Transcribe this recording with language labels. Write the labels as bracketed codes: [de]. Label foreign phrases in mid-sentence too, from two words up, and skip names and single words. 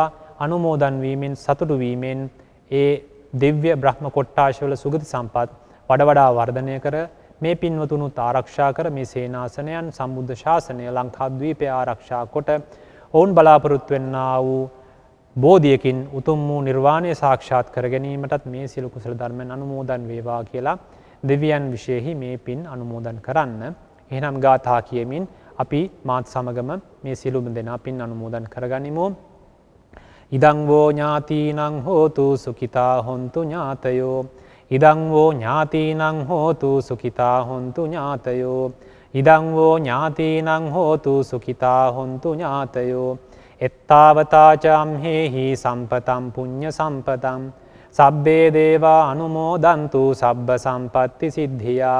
[si] අනුමෝදන් වීමෙන් සතුටු වීමෙන් ඒ දිව්‍ය බ්‍රහ්ම කොට්ටාශවල සුගති සම්පත් වඩා වර්ධනය කර මේ පින්වතුනුත් ආරක්ෂා කර මේ සේනාසනයන් සම්බුද්ධ ශාසනය ලංකාද්වීපය ආරක්ෂා කොට ඔවුන් බලාපොරොත්තු වෙන්නා වූ බෝධියකින් උතුම් වූ නිර්වාණය සාක්ෂාත් කර ගැනීමටත් මේ සියලු කුසල ධර්මයන් අනුමෝදන් වේවා කියලා දෙවියන් විශේෂෙහි මේ පින් අනුමෝදන් කරන්න. එහෙනම් ගාථා කියමින් අපි මාත් සමගම මේ සියලුම දෙනා පින් අනුමෝදන් කරගනිමු. [pi] ඉදං වෝ ඥාතිනං හෝතු සුඛිතා හොන්තු ඥාතයෝ. ඉදං වෝ ඥාතිනං හෝතු සුඛිතා හොන්තු ඥාතයෝ. ඉදං වෝ ඥාතිනං හෝතු සුඛිතා හොන්තු ඥාතයෝ. එත්තාවතාචම්හෙහි සම්පතම් පුඤ්ඤ සම්පතම් සබ්බේ දේවා අනුමෝදන්තු සබ්බ සම්පත්ති සිද්ධියා.